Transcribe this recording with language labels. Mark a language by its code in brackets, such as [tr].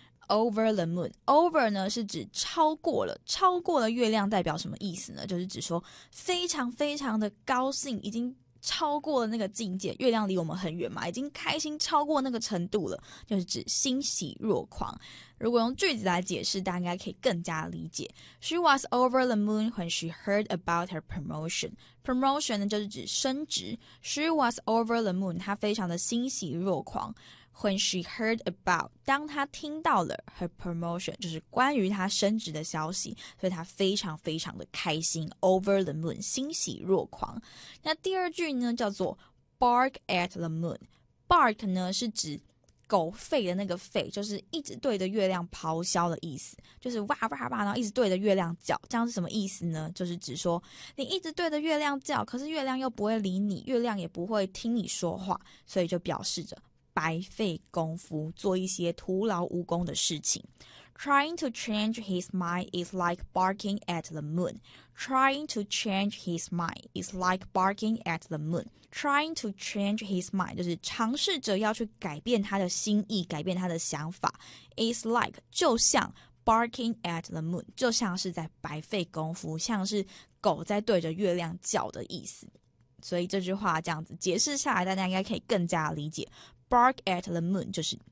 [en] Over the moon, over [zh] 呢是指超过了，超过了月亮代表什么意思呢？就是指说非常非常的高兴，已经超过了那个境界。月亮离我们很远嘛，已经开心超过那个程度了，就是指欣喜若狂。如果用句子来解释，大家应该可以更加理解。 [en] She was over the moon when she heard about her promotion. [zh] Promotion 呢就是指升职。 [en] She was over the moon, [zh] 她非常的欣喜若狂。 [en] When she heard about, [zh] 当她听到了 [en] her promotion, [zh] 就是关于她升职的消息，所以她非常非常的开心 , [en] over the moon, [zh] 欣喜若狂。那第二句呢叫做 [en] bark at the moon。 [zh] bark 呢是指狗吠的那个吠，就是一直对着月亮咆哮的意思，就是哇哇哇，然后一直对着月亮叫，这样是什么意思呢？就是指说你一直对着月亮叫，可是月亮又不会理你，月亮也不会听你说话，所以就表示着白费功夫，做一些徒劳无功的事情。 [en] Trying to change his mind is like barking at the moon. Trying to change his mind is like barking at the moon. Trying to change his mind [zh] 就是尝试着要去改变他的心意，改变他的想法。 [en] Is like [zh] 就像 [en] barking at the moon [zh] 就像是在白费功夫，像是狗在对着月亮叫的意思。所以这句话这样子解释下来，大家应该可以更加理解。 [en] Bark at the moon [zh] 就是